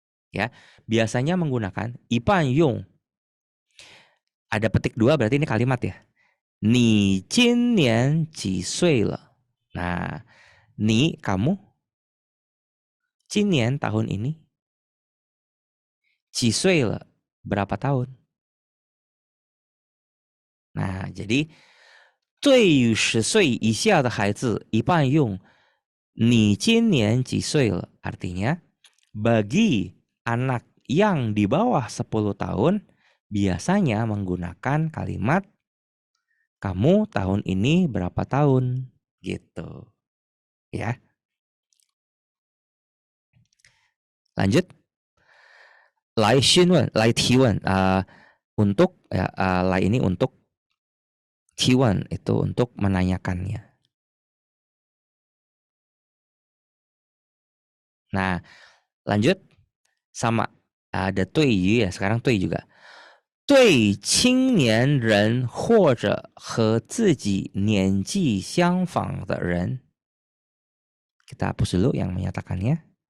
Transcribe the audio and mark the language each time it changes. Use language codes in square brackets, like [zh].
[id] Ya, biasanya menggunakan [zh] 一半用. [id] Ada petik 2 berarti ini kalimat ya. [zh] 你今年几岁了? [id] Nah, ni kamu [zh] 今年 [id] tahun ini. [zh] 几岁了 [id] berapa tahun? [zh] Nah, jadi 对于10岁以下的孩子一半用你今年几岁了 [id] artinya bagi anak yang di bawah 10 tahun biasanya menggunakan kalimat kamu tahun ini berapa tahun gitu. Ya. Lanjut. [zh] 来询问，来提问 [id] untuk ya, [zh] 来 [id] ini untuk Q1 itu untuk menanyakannya. Nah, lanjut sama ada [zh] 对于 [id] ya, sekarang [zh] 对 [id] juga. [zh] 对青年人或者和自己年纪相仿的人. [id] Kita hapus dulu yang menyatakannya.